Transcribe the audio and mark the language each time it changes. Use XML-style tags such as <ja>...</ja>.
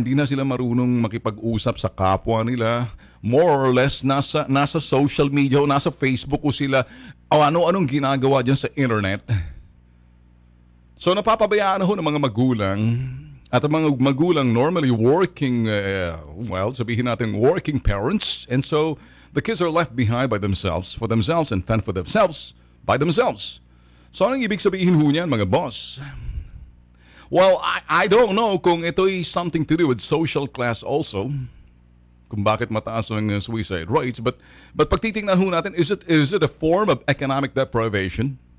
<tl>Hindi na sila marunong makipag-usap sa kapwa nila.</tl> <en>More or less,</en> <tl>nasa social media o nasa Facebook o sila o ano-anong ginagawa dyan sa internet. So napapabayaan ho ng mga magulang at ang mga magulang normally working, sabihin natin working parents.</tl> <en>And so the kids are left behind by themselves, for themselves and fend for themselves, by themselves.</en> <tl>So anong ibig sabihin ho niyan mga boss?</tl> <en>Well, I don't know</en> <tl>kung ito</tl> <en>is something to do with social class also,</en> <tl>kung bakit mataas ang</tl> <en>suicide rates, but</en> <tl>pag titingnan ho natin,</tl> <en>is it a form of economic deprivation?</en>